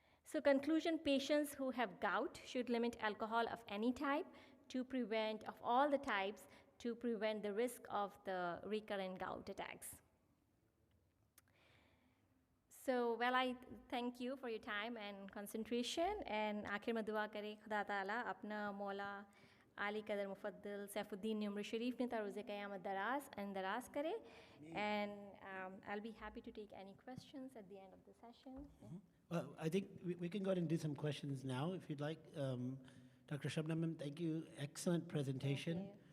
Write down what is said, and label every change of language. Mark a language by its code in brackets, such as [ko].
[en] So conclusion, patients who have gout should limit alcohol of any type of all the types to prevent the risk of the recurrent gout attacks. So, well, I thank you for your time and concentration. [hi] And आखिर में दुआ करें खुदा ताला अपना मौला आली कदर मुफद्दल सैफुद्दीन उम्र शरीफ ने तारुज़े क़यामत दराज करे. [en] And I'll be happy to take any questions at the end of the session. Well, I think we can go ahead and do some questions now if you'd like. Dr. Shabnam, thank you. Excellent presentation.